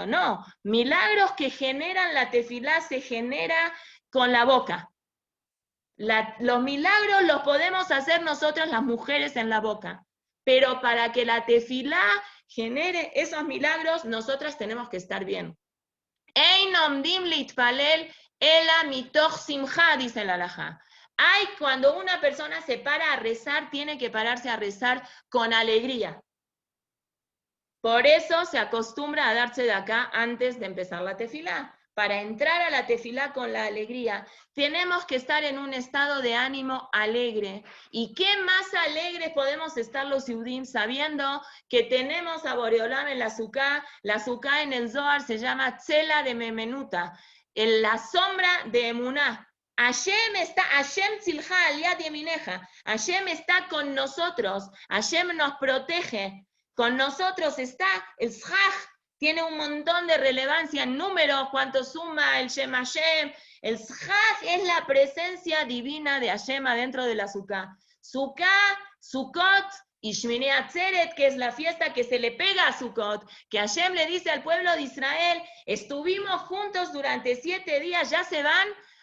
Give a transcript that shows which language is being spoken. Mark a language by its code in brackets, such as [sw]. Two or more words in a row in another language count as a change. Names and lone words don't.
[es] No, milagros que generan la tefilá se genera con la boca. Los milagros los podemos hacer nosotras las mujeres en la boca, pero para que la tefilá genere esos milagros, nosotras tenemos que estar bien. [he] אין עומדים להתפלל אלא מתוך שמחה, [es] dice el alajá. Cuando una persona se para a rezar, tiene que pararse a rezar con alegría. Por eso se acostumbra a darse de acá antes de empezar la tefilá. Para entrar a la tefilá con la alegría, tenemos que estar en un estado de ánimo alegre. ¿Y qué más alegres podemos estar los Yehudim sabiendo que tenemos a Boreolam en la Sukkah? La Sukkah en el Zohar se llama Tzela de Memenuta, en la sombra de Emuná. [he] השם צלך על יד ימינך. [es] Hashem está con nosotros. Hashem nos protege. Con nosotros está el Shach. Tiene un montón de relevancia en números, cuánto suma el Shem Hashem. El Shach es la presencia divina de Hashem adentro de la Sukkah. Sukkah, Sukkot y Shmini Atzeret, que es la fiesta que se le pega a Sukkot, que Hashem le dice al pueblo de Israel, estuvimos juntos durante 7 días, ya se van.